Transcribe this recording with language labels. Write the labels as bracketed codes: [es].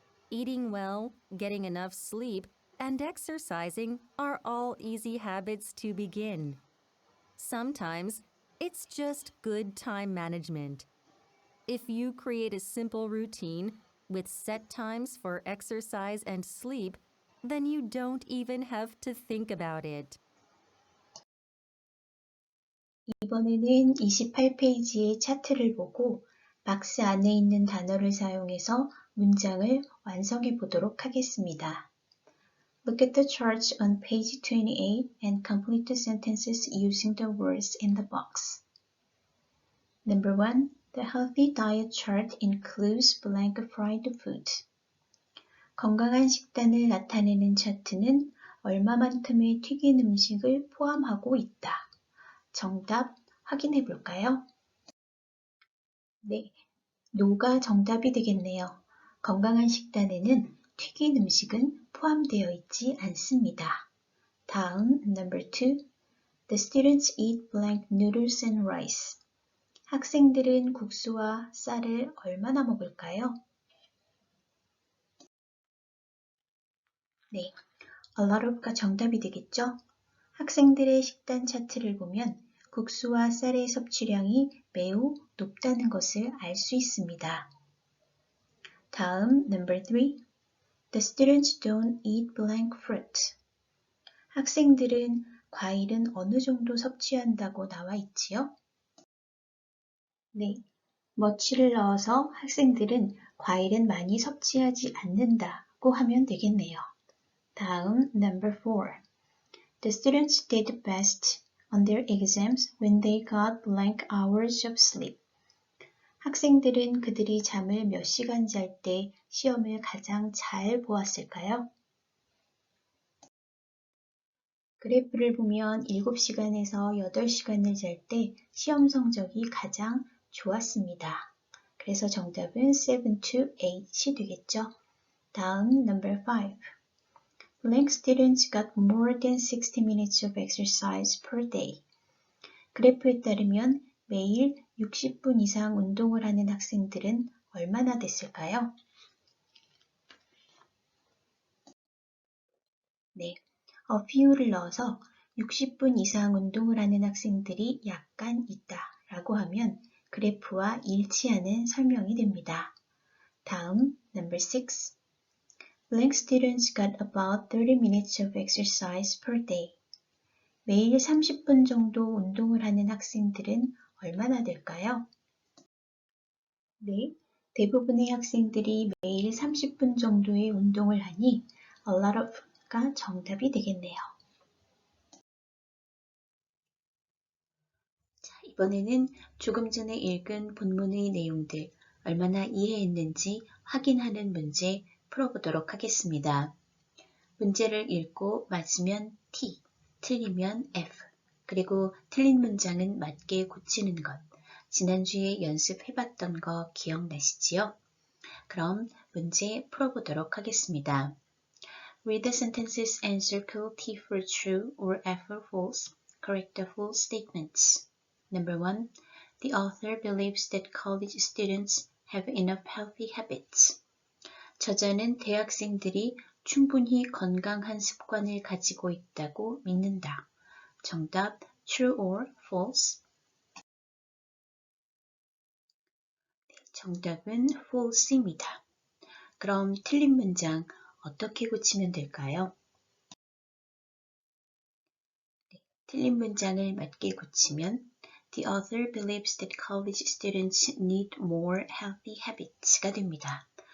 [en] Eating well, getting enough sleep, and exercising are all easy habits to begin. Sometimes it's just good time management. If you create a simple routine with set times for exercise and sleep, then you don't even have to think about it. [ko] 이번에는 28페이지의 차트를 보고 박스 안에 있는 단어를 사용해서 문장을 완성해 보도록 하겠습니다. [en] Look at the charts on page 28 and complete the sentences using the words in the box. Number 1. The healthy diet chart includes blank fried food. [ko] 건강한 식단을 나타내는 차트는 얼마만큼의 튀긴 음식을 포함하고 있다. 정답 확인해 볼까요? 네, 노가 정답이 되겠네요. 건강한 식단에는 튀긴 음식은 포함되어 있지 않습니다. 다음, [en] number 2. The students eat blank noodles and rice. [ko] 학생들은 국수와 쌀을 얼마나 먹을까요? 네, [en] a lot of [ko] 가 정답이 되겠죠? 학생들의 식단 차트를 보면 국수와 쌀의 섭취량이 매우 높다는 것을 알 수 있습니다. 다음, [en] number 3. The students don't eat blank fruit. [ko] 학생들은 과일은 어느 정도 섭취한다고 나와 있지요? 네, much를 넣어서 학생들은 과일은 많이 섭취하지 않는다고 하면 되겠네요. 다음, [en] number 4. The students did best on their exams when they got blank hours of sleep. [ko] 학생들은 그들이 잠을 몇 시간 잘 때 시험을 가장 잘 보았을까요? 그래프를 보면 7시간에서 8시간을 잘 때 시험 성적이 가장 좋았습니다. 그래서 정답은 [en] 7 to 8 [ko] 이 되겠죠. 다음 [en] number 5. Blank students got more than 60 minutes of exercise per day. [ko] 그래프에 따르면 매일 60분 이상 운동을 하는 학생들은 얼마나 됐을까요? 네, [en] a few [ko] 를 넣어서 60분 이상 운동을 하는 학생들이 약간 있다 라고 하면 그래프와 일치하는 설명이 됩니다. 다음 [en] number 6. Blank students got about 30 minutes of exercise per day. [ko] 매일 30분 정도 운동을 하는 학생들은 얼마나 될까요? 네, 대부분의 학생들이 매일 30분 정도의 운동을 하니 [en] a lot of [ko] 가 정답이 되겠네요. 자, 이번에는 조금 전에 읽은 본문의 내용들 얼마나 이해했는지 확인하는 문제 풀어보도록 하겠습니다. 문제를 읽고 맞으면 T, 틀리면 F, 그리고 틀린 문장은 맞게 고치는 것. 지난주에 연습해봤던 거 기억나시지요? 그럼 문제 풀어보도록 하겠습니다. [en] Read the sentences and circle T for true or F for false. Correct the full statements. Number 1. The author believes that college students have enough healthy habits. [ko] 저자는 대학생들이 충분히 건강한 습관을 가지고 있다고 믿는다. [en] 정답 true or false? [ko] 정답은 false입니다. 그럼 틀린 문장 어떻게 고치면 될까요? 틀린 문장을 맞게 고치면 [en] The author believes that college students need more healthy habits가 [ko] 됩니다.